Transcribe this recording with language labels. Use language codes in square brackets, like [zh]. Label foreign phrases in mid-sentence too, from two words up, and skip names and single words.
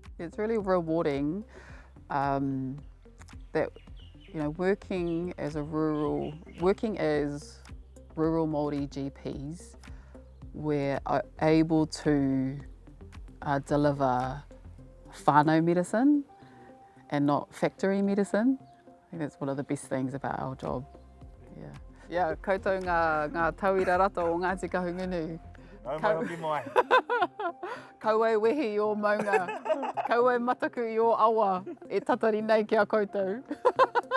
[en] It's really rewarding that, working as rural Māori GPs, we're able to deliver whānau medicine and not factory medicine. I think that's one of the best things about our job. Yeah, [mi] koutou ngā tauira rata o Ngāti Kahungunu. Au mai hoki mai. Kaua e wehi i o maunga. Kaua e mataku i o awa. E tatari nei ki a koutou.